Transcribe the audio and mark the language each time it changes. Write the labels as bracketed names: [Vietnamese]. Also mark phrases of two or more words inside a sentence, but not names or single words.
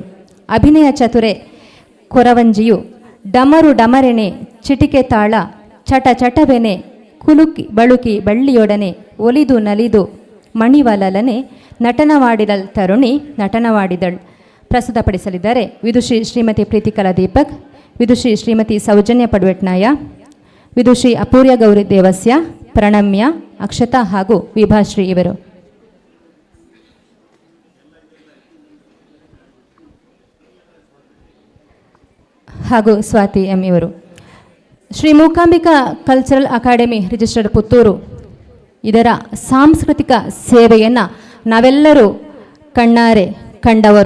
[Kannada] ಅಭಿನಯ ಚತುರೆ ಕೊರವಂಜಿಯು ಡಮರು ಡಮರೆಣೆ ಚಿಟಿಕೆ ತಾಳ ಚಟ ಚಟವೆನೆ ಕುಲುಕಿ ಬಳುಕಿ ಬಳ್ಳಿಯೊಡನೆ ಒಲಿದು ನಲಿದು ಮಣಿವಲಲನೆ ನಟನವಾಡಿದಳ್ ತರುಣಿ ನಟನವಾಡಿದಳ್. ಪ್ರಸ್ತುತಪಡಿಸಲಿದ್ದಾರೆ ವಿದುಷಿ ಶ್ರೀಮತಿ ಪ್ರೀತಿಕಲಾ ದೀಪಕ್, ವಿದುಷಿ ಶ್ರೀಮತಿ ಸೌಜನ್ಯ ಪಡ್ವೆಟ್ನಾಯ, ವಿದುಷಿ ಅಪೂರ್ಯ ಗೌರಿ ದೇವಸ್ಯ, ಪ್ರಣಮ್ಯ, ಅಕ್ಷತಾ ಹಾಗೂ ವಿಭಾಶ್ರೀ ಇವರು. ಹಾಗೂ ಸ್ವಾತಿ ಎಂ ಇವರು. ಶ್ರೀ ಮೂಕಾಂಬಿಕಾ ಕಲ್ಚರಲ್ ಅಕಾಡೆಮಿ ರಿಜಿಸ್ಟರ್ಡ್ ಪುತ್ತೂರು ಇದರ ಸಾಂಸ್ಕೃತಿಕ ಸೇವೆಯನ್ನು ನಾವೆಲ್ಲರೂ ಕಣ್ಣಾರೆ ಕಂಡವರು.